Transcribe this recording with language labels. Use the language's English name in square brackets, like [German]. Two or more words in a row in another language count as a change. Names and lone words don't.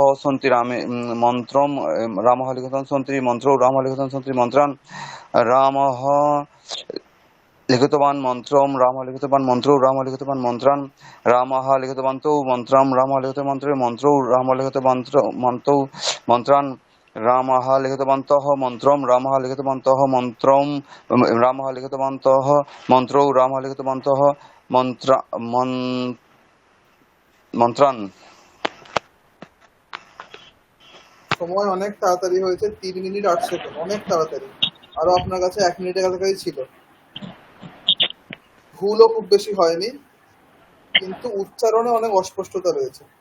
[Sanskrit] सन्ति रामे मंत्रं रामः लिखन्तः सन्ति मंत्रौ रामः लिखन्तः सन्ति मंत्रान् रामः लिखितवान् मंत्रं रामः लिखितवान् मंत्रौ रामः लिखितवान् मंत्रान् रामः लिखितवन्तौ मंत्रं रामः लिखितवान् मंत्रौ रामः लिखितवान् मंत्रान् रामः लिखितवन्तः मंत्रं रामः लिखितवन्तः मंत्रं रामः लिखितवन्तः मंत्रौ रामः लिखितवन्तः मंत्रान्। [Bangla] সময় অনেক তাড়াতাড়ি হয়েছে, 3 মিনিট 8 সেকেন্ড, অনেক তাড়াতাড়ি। আরো আপনার কাছে 1 মিনিটের কাছাকাছি ছিল। ভুলও খুব বেশি হয়নি, কিন্তু উচ্চারণে অনেক অস্পষ্টতা রয়েছে।